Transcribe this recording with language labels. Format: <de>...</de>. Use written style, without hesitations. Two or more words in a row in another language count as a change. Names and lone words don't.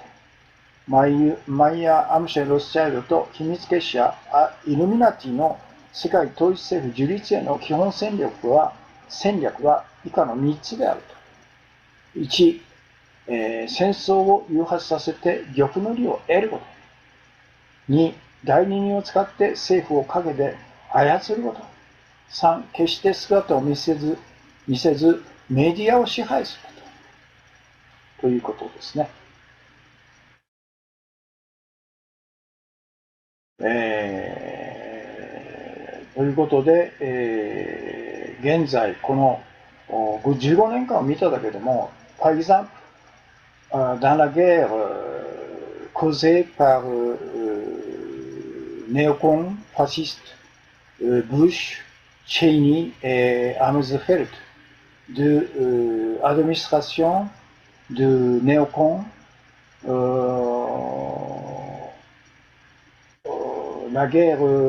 <ja>マイヤー・アムシェル・ロスチャイルドと秘密結社イルミナティの世界統一政府樹立への基本戦略は以下の3つであると。1、戦争を誘発させて玉の利を得ること。2、代理人を使って政府を陰で操ること。3、決して姿を見せずメディアを支配すること。ということですね。ということで、現在この15年間を見ただけでも、</ja> <fr>par exemple, dans la guerre causée par néocons fascistes Bush, Cheney et Rumsfeld de administration de néocons la guerre</fr>